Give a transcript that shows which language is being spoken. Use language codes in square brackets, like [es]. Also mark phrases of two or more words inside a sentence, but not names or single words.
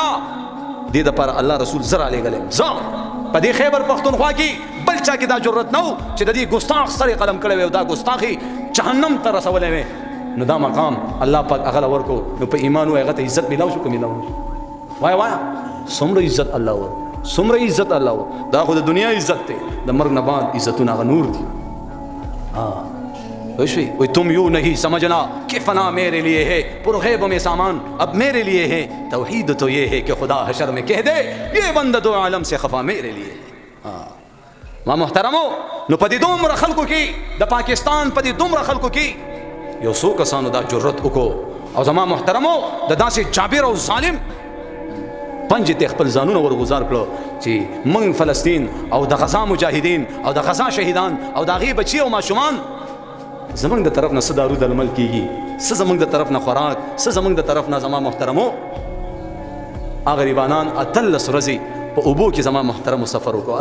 [ps] دې دپاره الله رسول زه رالیږلی زه په دې خیبر پښتونخوا کې بل چا کې دا جرأت نه و چې د دې ګستاخ سر یې قلم کړی وی او دا ګستاخي جهنم ته رسولی وی. نو دا مقام الله پاک هغه له ورکړو. نو په ایمان وایي هغه ته عزت میلاو شو که میلاو نه شو؟ وایه څومره عزت الله ورکړو، څومره عزت الله ورکړو. دا خو د دنیا عزت دی، د مرګ نه بعد عزتونه هغه نور دي. [ur] وی تم یوں نہیں سمجھنا کہ فنا میرے لیے ہے، پرغیب میں سامان اب میرے لیے ہے، توحید تو یہ ہے کہ خدا حشر میں کہہ دے یہ بندہ دو عالم سے خفا میرے لیے ہے. [ps] ما محترمو نو پدی دومره خلکو کې د پاکستان پدی دومره خلکو کې یو څو کسانو دا جرأت وکړو. او زما محترمو د داسې جابر او ظالم پنج ته خپل ځانونه ورغزار کړو چې موږ فلسطین او د غزا مجاهدین او د غزا شهیدان او د هغې بچي او ماشومان زمونږ د طرف نه څه دارو درمل کېږي، څه زمونږ د طرف نه خوراک، څه زمونږ د طرف نه زما محترمو هغه غریبانان 18 ورځې په اوبو کې زما محترمو سفر وکړو.